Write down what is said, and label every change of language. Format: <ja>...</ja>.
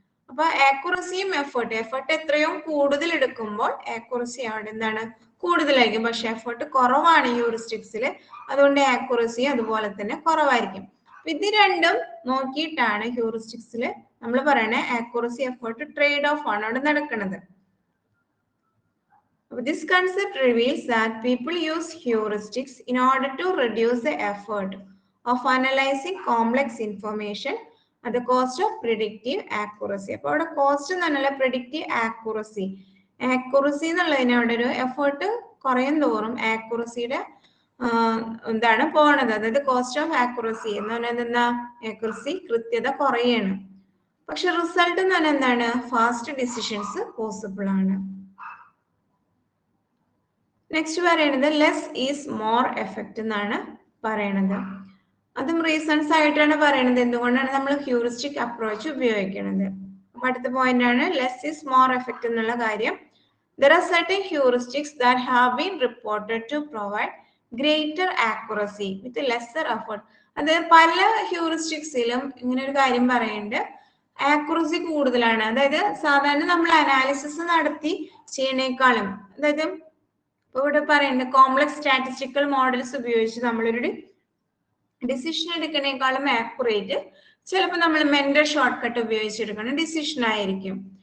<ml>അപ്പൊ ആക്യുറസിയും എഫേർട്ട് എത്രയോ കൂടുതൽ എടുക്കുമ്പോൾ ആക്യുറസി അവിടെ എന്താണ്, കൂടുതലായിരിക്കും. പക്ഷെ എഫേർട്ട് കുറവാണ് ഹ്യൂറിസ്റ്റിക്സിൽ, അതുകൊണ്ട് ആക്യുറസി അതുപോലെ തന്നെ കുറവായിരിക്കും. ഇത് രണ്ടും നോക്കിയിട്ടാണ് ഹ്യൂറിസ്റ്റിക്സിൽ നമ്മൾ പറയണ ആക്യുറസി എഫേർട്ട് ട്രേഡ് ഓഫ് ആണ് അവിടെ നടക്കുന്നത്.</ml> <en>This concept reveals that people use heuristics in order to reduce the effort of analyzing complex information at the cost of predictive accuracy.</en> <ml>അപ്പോൾ അവിടെ കോസ്റ്റ് എന്ന് പറഞ്ഞാൽ</ml> <en>predictive accuracy.</en> <ml>ആക്യുറസി എന്നുള്ളതിന് അവിടെ ഒരു എഫേർട്ട് കുറയും തോറും ആക്യുറസിയുടെ എന്താണ് പോണത്, അതായത് കോസ്റ്റ് ഓഫ് ആക്യുറസി എന്ന് പറയുന്നത് എന്താ, ആക്യുറസി കൃത്യത കുറയാണ്. പക്ഷെ റിസൾട്ട് എന്ന് പറഞ്ഞാൽ എന്താണ്, ഫാസ്റ്റ് ഡിസിഷൻസ് പോസിബിൾ ആണ്. നെക്സ്റ്റ് പറയുന്നത് ലെസ് ഈസ് മോർ എഫക്റ്റ് എന്നാണ് പറയണത്. അതും റീസൺസ് ആയിട്ടാണ് പറയുന്നത് എന്തുകൊണ്ടാണ് നമ്മൾ ഹ്യൂറിസ്റ്റിക് അപ്രോച്ച് ഉപയോഗിക്കുന്നത്. അപ്പൊ അടുത്ത പോയിന്റ് ആണ് ലെസ് ഈസ് മോർ എഫക്റ്റ് എന്നുള്ള കാര്യം.</ml> <en>There are certain heuristics that have been reported to provide greater accuracy with lesser effort.</en> <ml>അതായത് പല ഹ്യൂറിസ്റ്റിക്സിലും ഇങ്ങനെ ഒരു കാര്യം പറയുന്നുണ്ട്, ആക്യുറസി കൂടുതലാണ്. അതായത് സാധാരണ നമ്മൾ അനാലിസിസ് നടത്തി ചെയ്യണേക്കാളും, അതായത് ഇപ്പൊ ഇവിടെ പറയുന്നത് കോംപ്ലക്സ് സ്റ്റാറ്റിസ്റ്റിക്കൽ മോഡൽസ് ഉപയോഗിച്ച് നമ്മളൊരു ഡിസിഷൻ എടുക്കുന്നേക്കാളും ആക്യുറേറ്റ് ചിലപ്പോൾ നമ്മൾ മെന്റൽ ഷോർട്ട് കട്ട് ഉപയോഗിച്ചെടുക്കുന്ന ഡിസിഷൻ ആയിരിക്കും.</ml>